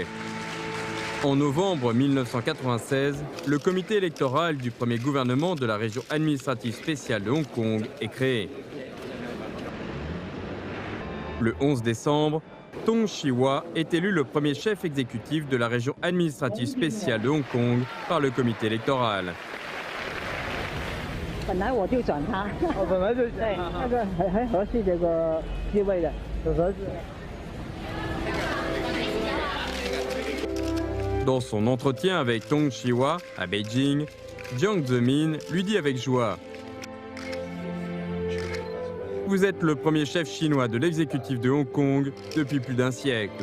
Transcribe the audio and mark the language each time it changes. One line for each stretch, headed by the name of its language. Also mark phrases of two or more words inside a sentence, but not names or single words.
French: En novembre 1996, le comité électoral du premier gouvernement de la région administrative spéciale de Hong Kong est créé. Le 11 décembre, Tong Chee-hwa est élu le premier chef exécutif de la région administrative spéciale de Hong Kong par le comité électoral.
Chinese: 本来我就转他，本来就对，那个很合适这个地位的，很合适。
French: Dans son entretien avec Tong Chee-hwa à Beijing, Jiang Zemin lui dit avec joie: Vous êtes le premier chef chinois de l'exécutif de Hong Kong depuis plus d'un siècle.